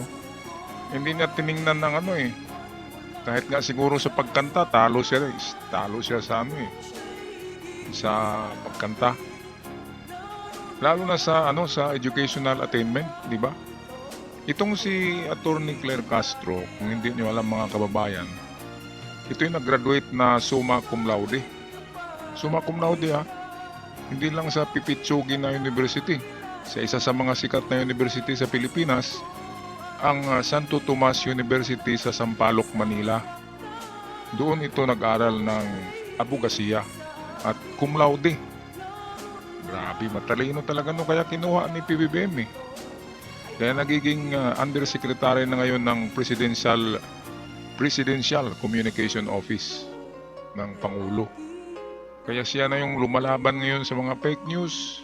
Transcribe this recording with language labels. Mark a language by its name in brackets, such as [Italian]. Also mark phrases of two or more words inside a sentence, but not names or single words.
[Filipino] Hindi niya tiningnan ng kahit nga siguro sa pagkanta, talo siya sa sa pagkanta. Lalo na sa [English] educational attainment, [Filipino] di ba? Itong si Attorney Claire Castro, kung hindi niyo alam mga kababayan, ito yung nag-graduate na [Latin] summa cum laude. Summa cum laude [Filipino] hindi lang sa Pipitsugi na University, sa isa sa mga sikat na university sa Pilipinas, ang Santo Tomas University sa Sampaloc, Manila. Doon ito nag-aral ng abogasiya at [Latin] cum laude. [Filipino] Grabe, matalino talaga kaya kinuha ni PBBM eh. Kaya nagiging undersecretary na ngayon ng Presidential Communication Office ng Pangulo. Kaya siya na yung lumalaban ngayon sa mga [English] fake news.